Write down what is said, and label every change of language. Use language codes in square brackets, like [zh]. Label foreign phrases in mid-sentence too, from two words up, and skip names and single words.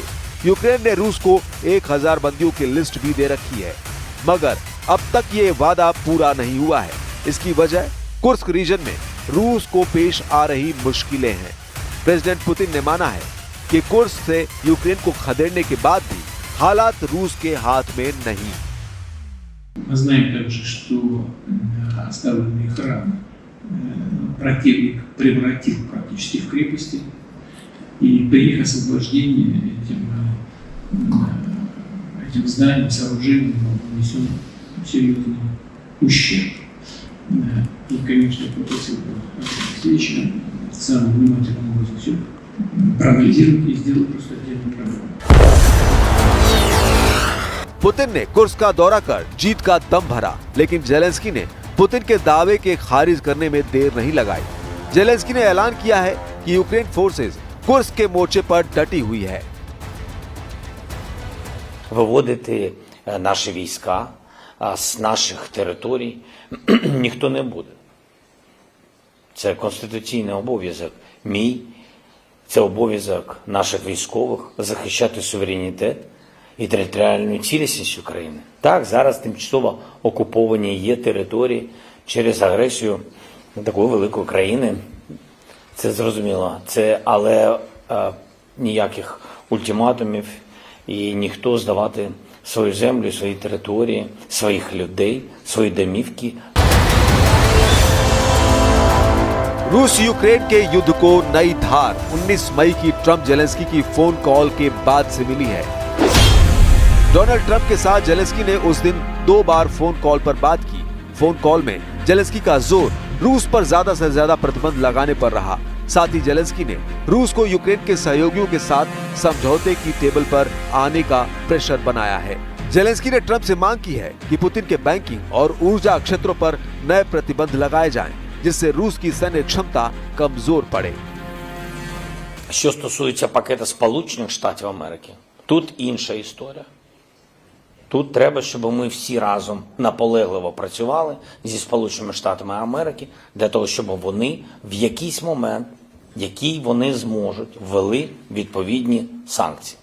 [hi] यूक्रेन ने रूस को 1000 बंदियों की लिस्ट भी दे रखी है, मगर अब तक ये वादा पूरा नहीं हुआ है। इसकी वजह कुर्स्क रीजन में रूस को पेश आ रही मुश्किलें हैं। प्रेसिडेंट पुतिन ने माना है कि कुर्स्क से यूक्रेन को खदेड़ने के बाद भी हालात रूस के हाथ में नहीं। [ru] Мы знаем также, что оставленные храмы противник превратил практически в крепости, и при их освобождении этим зданиям, сооружениям нанесен серьезный ущерб. И, конечно, я попросил встречи самым внимательным образом все проанализировать и сделать просто отдельную программу. [hi] पुतिन ने कुर्स्क का दौरा कर जीत का दम भरा, लेकिन जेलेंस्की ने पुतिन के दावे के खारिज करने में देर नहीं लगाई। जेलेंस्की ने ऐलान किया है कि यूक्रेन फोर्सेस कुर्स्क के मोर्चे पर डटी हुई है। [uk] Виводити наші війська з наших територій ніхто не буде. Це конституційний обов'язок мій, це обов'язок наших військових захищати суверенітет і територіальну цілісність України. Так, зараз тимчасово окуповані є території через агресію такої великої країни. Це зрозуміло. Але ніяких ультиматумів і ніхто здавати свою землю, свої території, своїх людей, свої домівки. [hi] रूस यूक्रेन के युद्ध को नई धार 19 मई की ट्रंप जेलेंस्की की [en] phone call [hi] के बाद से मिली है। डोनाल्ड ट्रंप के साथ जेलेंस्की ने उस दिन 2 बार [en] phone call [hi] पर बात की। [en] phone call [hi] में जेलेंस्की का जोर रूस पर ज्यादा से ज्यादा प्रतिबंध लगाने पर रहा। साथ ही जेलेंस्की ने रूस को यूक्रेन के सहयोगियों के साथ समझौते की टेबल पर आने का प्रेशर बनाया है। जेलेंस्की ने ट्रंप से मांग की है कि पुतिन के बैंकिंग और ऊर्जा क्षेत्रों पर नए प्रतिबंध लगाए जाएं, जिससे रूस की सैन्य क्षमता कमजोर पड़े। [uk] Що стосується пакета Сполучених Штатів Америки, тут інша історія. Тут треба, щоб ми всі разом наполегливо працювали зі Сполученими Штатами Америки для того, щоб вони в якийсь момент, який вони зможуть, ввели відповідні санкції.